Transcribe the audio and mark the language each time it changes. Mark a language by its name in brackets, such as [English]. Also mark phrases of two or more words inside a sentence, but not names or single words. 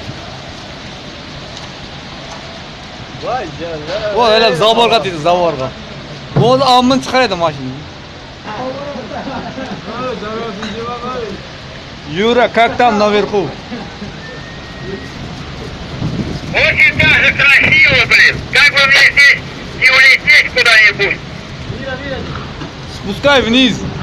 [Turkish] Vay canına. [Uzbek] Voy, öyle zaborga deydi, zaborga. O'zi ammin chiqaradi mashinani. [Russian] Юра, как там наверху? Очень даже красиво, блин. Как бы мне здесь не улететь куда-нибудь? Спускай вниз.